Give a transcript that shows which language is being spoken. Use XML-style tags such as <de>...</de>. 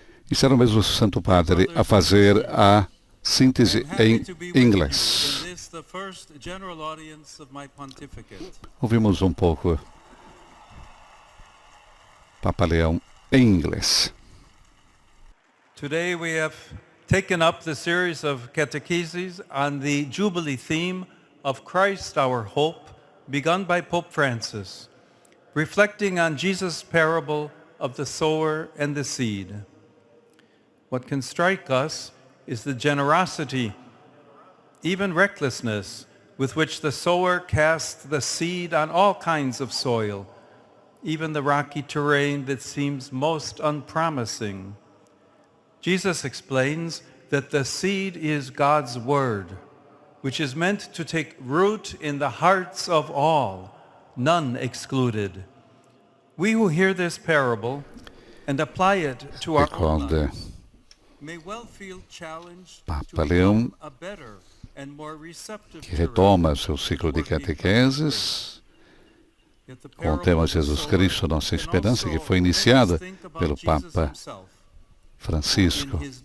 <pt>Isso era o mesmo Santo Padre a fazer a síntese em inglês.</pt> <en>the first general audience of my pontificate.</en> <pt>Ouvimos um pouco Papa Leão em inglês.</pt> <en>Today we have taken up the series of catecheses on the Jubilee theme of Christ our hope, begun by Pope Francis, reflecting on Jesus' parable of the sower and the seed. What can strike us is the generosity, even recklessness, with which the sower casts the seed on all kinds of soil, even the rocky terrain that seems most unpromising. Jesus explains that the seed is God's word, which is meant to take root in the hearts of all, none excluded. We who hear this parable and apply it to our own lives may well feel challenged to become a better and more receptive</en> <pt>que retoma seu ciclo de catequeses com o tema Jesus Cristo, nossa esperança, que foi iniciada pelo Papa Francisco.</pt>